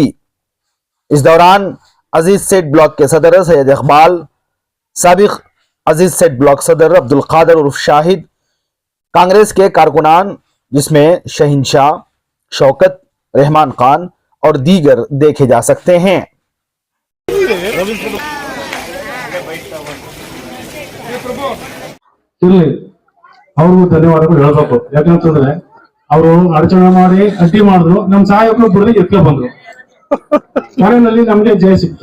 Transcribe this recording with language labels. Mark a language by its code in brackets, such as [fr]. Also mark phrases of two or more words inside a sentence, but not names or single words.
[ur] اس دوران عزیز سیٹھ بلاک کے صدر سید اقبال، سابق عزیز سیٹھ بلاک صدر عبد القادر عرف شاہد، کانگریس کے کارکنان جس میں شہنشاہ، شوکت، رحمان خان اور دیگر دیکھے جا سکتے ہیں. [kn] ಅವ್ರಿಗೂ ಧನ್ಯವಾದಗಳು ಹೇಳಬೇಕು। ಯಾಕಂತಂದ್ರೆ ಅವರು ಅಡಚಣೆ ಮಾಡಿ ಅಡ್ಡಿ ಮಾಡಿದ್ರು, ನಮ್ ಸಹಾಯಕರು ಬಿಡದೆ ಎತ್ಕೊ ಬಂದ್ರು, ಮನೆಯಲ್ಲಿ ನಮ್ಗೆ ಜಯ ಸಿಕ್ತು।